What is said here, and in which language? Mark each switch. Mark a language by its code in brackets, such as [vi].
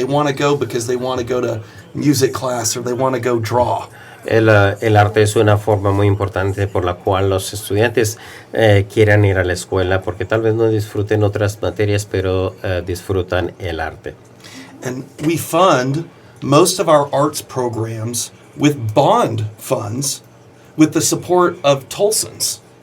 [en] They want to go because they want to go to music class or they want to go draw. [es] El arte es una forma muy importante por la cual los estudiantes quieran ir a la escuela, porque tal vez no disfruten otras materias, pero disfrutan el arte. [en] And we fund most of our arts programs with bond funds with the support of Tulsans.